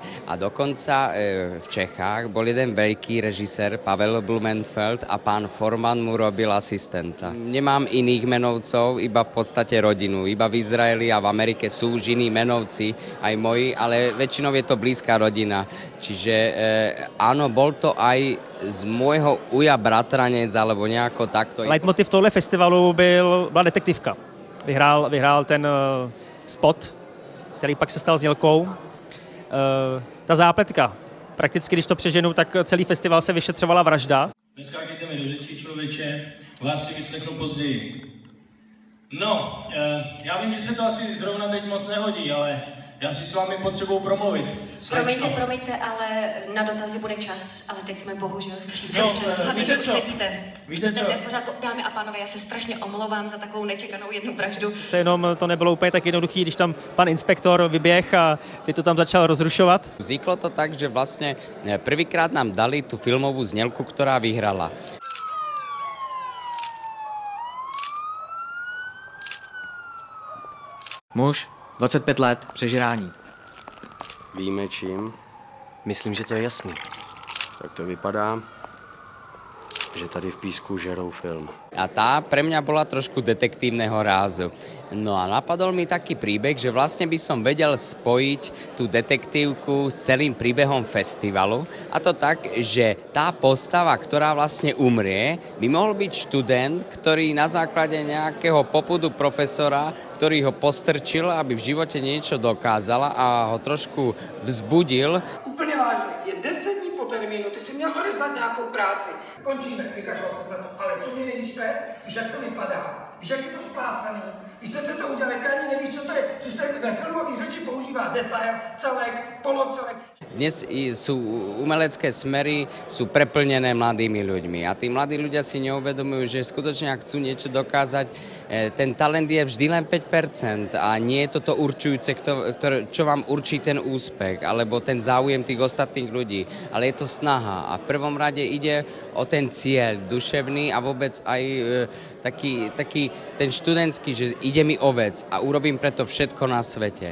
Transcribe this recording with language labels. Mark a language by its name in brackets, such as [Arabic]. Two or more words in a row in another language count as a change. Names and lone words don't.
[Slovak] A dokonca v Čechách bol jeden veľký režisér Pavel Blumenfeld a pán Forman mu robil asistenta. Nemám iných menovcov, iba v podstate rodinu. Iba v Izraeli a v Amerike sú už iní menovci, aj moji, ale väčšinou je to blízka rodina. Čiže áno, bol to aj z môjho uja bratranec, alebo nejako takto. [Czech] Leitmotiv tohle festivalu byla detektivka. Vyhrál ten spot, který pak se stal znělkou. Ta zápletka. Prakticky, když to přeženu, tak celý festival se vyšetřovala vražda. Neskákejte mi do řečí, člověče, vás si vyslechnu později. No, já vím, že se to asi zrovna teď moc nehodí, ale já si s vámi potřebuji promluvit. Promiňte, ale na dotazy bude čas, ale teď jsme bohužel v případě. Hlavně, že už sedíte. Víte co? V pořádku, dámy a pánové, já se strašně omlouvám za takovou nečekanou jednu vraždu. Jenom to nebylo úplně tak jednoduchý, když tam pan inspektor vyběh a ty to tam začal rozrušovat. [Slovak] Vzniklo to tak, že vlastne prvýkrát nám dali tú filmovú znělku, ktorá vyhrala. [Czech] Muž, 25 let, přežrání. Víme čím? Myslím, že to je jasný. Tak to vypadá, že tady v písku žerou film. [Slovak] A tá pre mňa bola trošku detektívneho rázu. No a napadol mi taký príbeh, že vlastne by som vedel spojiť tú detektívku s celým príbehom festivalu. A to tak, že tá postava, ktorá vlastne umrie, by mohol byť študent, ktorý na základe nejakého popudu profesora, ktorý ho postrčil, aby v živote niečo dokázala a ho trošku vzbudil. [Czech] Úplně vážně, je 10 dní po termínu, ty si měl odevzdat nějakou práci. Končíme, vykašlal se na to, ale co mě nevíš, víš, jak to vypadá, víš, jak je to splácaný, víš, co to udělali, ty ani nevíš, co to je, že se ve filmové řeči používá detail, celek, polocelek. [Slovak] Dnes sú umelecké smery sú preplnené mladými ľuďmi a tí mladí ľudia si neuvedomujú, že skutočne ak chcú niečo dokázať, ten talent je vždy len 5% a nie je toto určujúce, čo vám určí ten úspech alebo ten záujem tých ostatných ľudí, ale je to snaha a v prvom rade ide o ten cieľ duševný a vôbec aj taký ten študentský, že ide mi o vec a urobím preto všetko na svete.